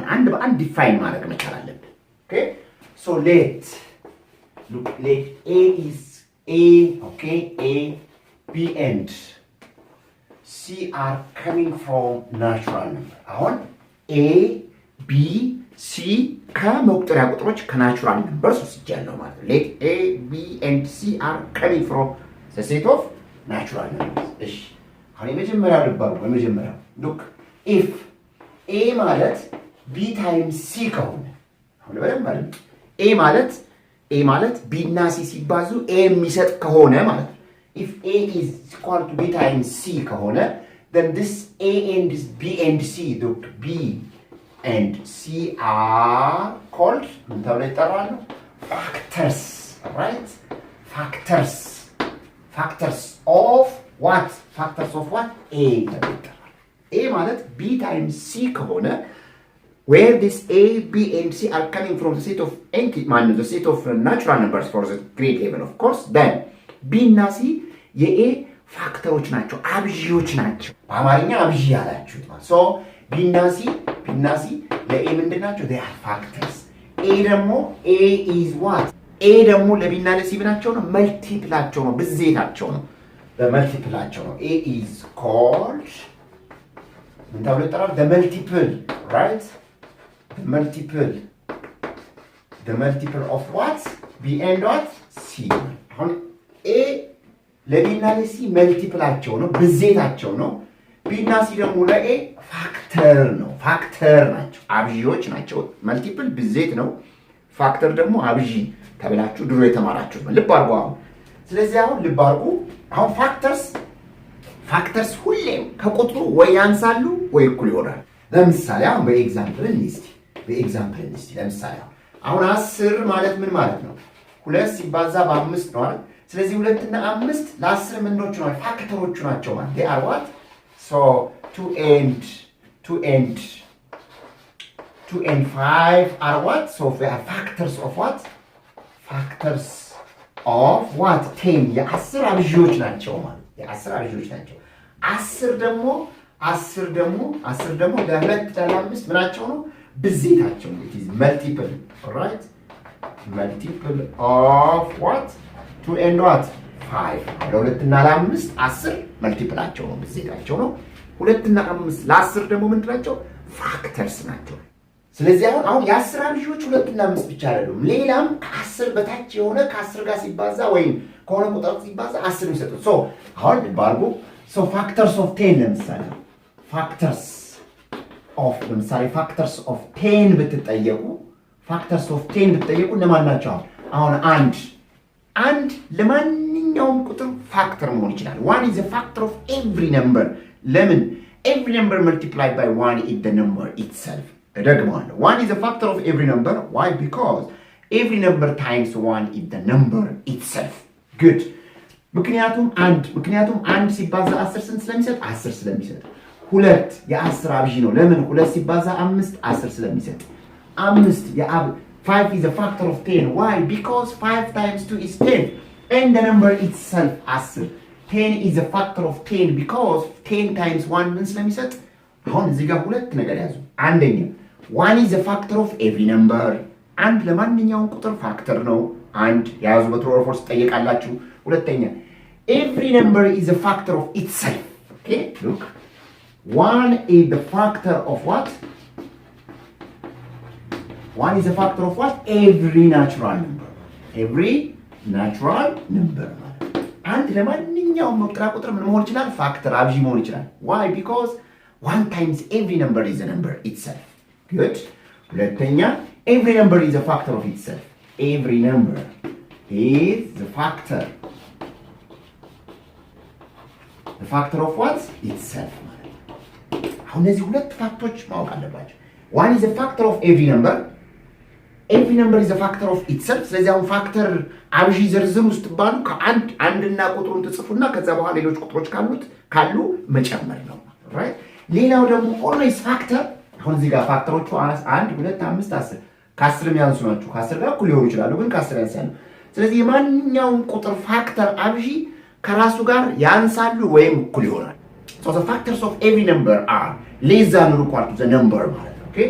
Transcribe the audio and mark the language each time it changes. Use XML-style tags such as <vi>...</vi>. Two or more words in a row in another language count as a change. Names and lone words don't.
<am>አንድ በአንድ define ማድረግ መቻል አለብን።</am> <en>okay so let A is A, okay, A, B and C are coming from natural number.</en> <am>አሁን A, B, C ከመቁጠሪያ ቁጥሮች ከናቹራል ነምበርስ ወስጃለሁ ማለት ነው።</am> <en>let A, B and C are coming from the set of natural numbers.</en> <am>እሺ አሁን የመጀመሪያው ልባሩ በመጀመሪያው</am> <en>look if A</en> <am>ማለት</am> <en>B times C</en> <am>ከሆነ አሁን በደንብ ማለት A ማለት B እና C ሲባዙ A የሚሰጥ ከሆነ ማለት ነው።</am> <en>if A is equal to B times C</en> <am>ከሆነ</am> <en>then this A and B and C look B and C are called</en> <am>ምን ተብለው ይጠራሉ?</am> <en>factors, right? factors of what? factors of what? A</en> <am>ተብለው ይጠራሉ።</am> <en>A ማለት B times C ከሆነ where this A, B and C are coming from the set of the set of natural numbers for the grade level of course then B</en> <am>እና C የA ፋክተሮች ናቸው አብዢዎች ናቸው። በአማርኛ አብዢ ያላችሁት ማለት so B እና C ለA ምንድን ናቸው?</am> <en>they are factors.</en> <am>A ደግሞ</am> <en>A is what?</en> <am>A ደግሞ ለB እና ለC ብናቸው ነው መልቲፕላቸው ነው ብዜታቸው ነው በመልቲፕላቸው ነው</am> <en>A is called</en> <am>ምን ተብሎ ይጠራል?</am> <en>the multiple, right? the multiple of what? B and what? C.</en> <am>አሁን A ለB እና ለC መልቲፕላቸው ነው ብዜታቸው ነው። B እና C ደግሞ ለA ፋክተር ናቸው አብዢዎች ናቸው። መልቲፕል ብዜት ነው፣ ፋክተር ደግሞ አብዢ ተብላችሁ ድሮ የተማራችሁት ነው። ልብ አድርጉ አሁን። ስለዚህ አሁን ልብ አድርጉ አሁን ፋክተርስ ሁሌም ከቁጥሩ ወይ ያንሳሉ ወይ እኩል ይሆናሉ። ለምሳሌ አሁን በኤግዛምፕል እንስቲ ለምሳሌ አሁን 10 ማለት ምን ማለት ነው? 2 ሲባዛ በ5 ነው አይደል? ስለዚህ 2 እና 5 ለ10 ምንድኖቹ ናቸው? ፋክተሮቹ ናቸው ማለት</am> <en>they are what? so 2 and 5 are what? so they are factors of what? factors of what?</en> <am>10 የ10 አብዢዎች ናቸው ማለት የ10 አብዢዎች ናቸው። 10 ደግሞ ለሁለት ለአምስት ምናቸው ነው? ብዜታቸው ነው።</am> <en>it is multiple, right? multiple of what? 2 and what?</en> <am>5 ለሁለት እና ለአምስት 10 መልቲፕላቸው ነው ብዜታቸው ነው። 2 እና 5 ለ10 ደግሞ ምንድን ናቸው? ፋክተርስ ናቸው። ስለዚህ አሁን የ10 አብዢዎች 2 እና 5 ብቻ አይደሉም። ሌላም ከ10 በታች የሆነ ከ10 ጋር ሲባዛ ወይም ከሆነ ቁጥር ሲባዛ 10 የሚሰጡት so አሁን ባርጉ</am> <en>so factors of 10</en> <am>ለምሳሌ</am> <en>factors of 10</en> <am>ብትጠየቁ እነማን ናቸው? አሁን አንድ ለማንኛውም ቁጥር ፋክተር መሆን ይችላል።</am> <en>one is a factor of every number</en> <am>ለምን?</am> <en>every number multiplied by 1 is the number itself. ደግሞአለሁ one is a factor of every number. why? because every number times 1 is the number itself.</en> <am>good ምክንያቱም አንድ ሲባዛ 10 ስንት ስለሚሰጥ? 10 ስለሚሰጥ። 2 የ10 አብዢ ነው። ለምን? 2 ሲባዛ 5 10 ስለሚሰጥ።</am> <en>5 is a factor of 10. why? because 5 times 2 is 10 and the number itself 10. 10 is a factor of 10 because 10 times 1</en> <am>ምን ስለሚሰጥ? አሁን እዚህ ጋር ሁለት ነገር ያዙ። አንደኛ</am> <en>1 is a factor of every number.</en> <am>አንድ ለማንኛውም ቁጥር ፋክተር ነው። አንድ ያዙ</am> <en>በtrue or false</en> <am>ጠይቃላችሁ። ሁለተኛ</am> <en>every number is a factor of itself. okay look 1 is the factor of what? 1 is a factor of what? every natural number</en> <am>አንድ ለማንኛውም መቁጠሪያ ቁጥር ምን መሆን ይችላል? ፋክተር አብዢ መሆን ይችላል። why?</am> <en>because 1 times every number is a number itself. good. ሁለተኛ every number is a factor of itself. every number is the factor of what? itself.</en> <am>አሁን እነዚህ ሁለት ፋክቶች ማወቅ አለባቸው።</am> <en>one is a factor of every number is a factor of itself.</en> <am>ስለዚህ አሁን ፋክተር አብዢ ዝርዝር ውስጥ ባሉ አንድና ቁጥሩን ትጽፉና ከዛ በኋላ ሌሎች ቁጥሮች ካሉ መጨመር ነው። right? ሌላው ደግሞ</am> <en>always factor</en> <am>አሁን እዚህ ጋር ፋክተሮቹ 1 2 5 10 ከ10 የሚያንሱ ናቸው። ከ10 ጋር እኩል ሊሆኑ ይችላሉ ግን ከ10 ያንሳሉ። ስለዚህ የማንኛውም ቁጥር ፋክተር አብዢ ከራሱ ጋር ያንሳሉ ወይም እኩል ይሆናል።</am> <en>so the factors of every number are less than or equal to the number</en> <am>ማለት ነው። okay?</am>